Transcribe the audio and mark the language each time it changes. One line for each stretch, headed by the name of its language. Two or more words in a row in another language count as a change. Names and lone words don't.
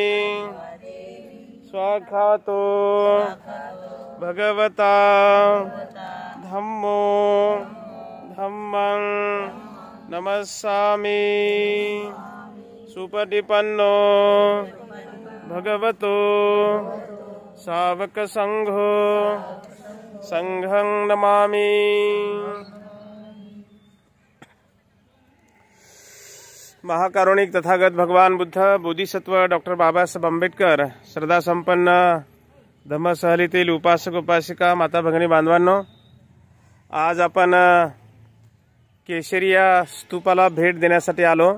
Pali: स्वाखातो भगवता धम्मो धम्मं नमस्सामि. सुपटिपन्नो भगवतो सावक संघो संघं नमामि.
Marathi: महाकारुणिक तथागत भगवान बुद्ध, बोधिसत्व डॉक्टर बाबासाहेब आंबेडकर, श्रद्धा संपन्न धम्मसहलीतील उपासक उपासिका माता भगिनी बांधवांनो, आज आपण केशरिया स्तूपाला भेट देण्यासाठी आलो.